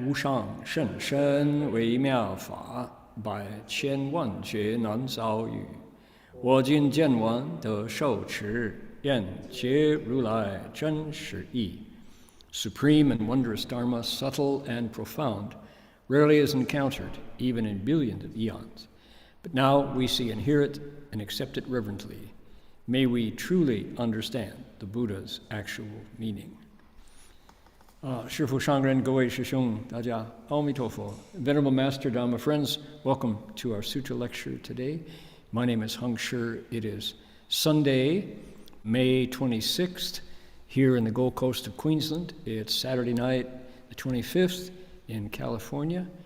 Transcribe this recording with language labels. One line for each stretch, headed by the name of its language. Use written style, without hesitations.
Chinese: 无上甚深微妙法，百千万劫难遭遇。我今见闻得受持，愿解如来真实义。
English: Supreme and wondrous Dharma, subtle and profound, rarely is encountered, even in billions of eons. But now we see and hear it and accept it reverently. May we truly understand the Buddha's actual meaning.
Chinese: 师父上人，各位师兄，大家阿弥陀佛。
English: Venerable Master Dharma friends, welcome to our Sutra lecture today. My name is Heng. It is Sunday, May 26th, here in the Gold Coast of Queensland. It's Saturday night, the 25th, in California.